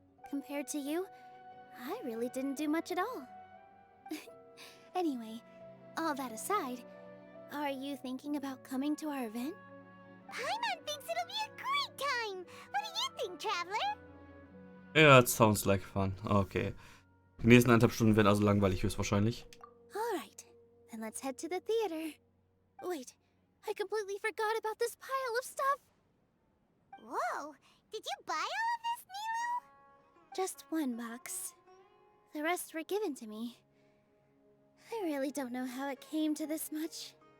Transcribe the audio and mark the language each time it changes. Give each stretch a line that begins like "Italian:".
English: Compared to you, I really didn't do much at all. Anyway, all that aside, Are you thinking about coming to our event? Paimon thinks it'll be a great time. What do you think, Traveler? Ja, it sounds like fun. Okay.
German: Die nächsten 1,5 Stunden werden also langweilig höchstwahrscheinlich.
English: Alright, then let's head to the theater. Wait, I completely forgot about this pile of stuff. Whoa, did you buy all of this, Nilu? Just one box. The rest were given to me. I really don't know how it came to this much.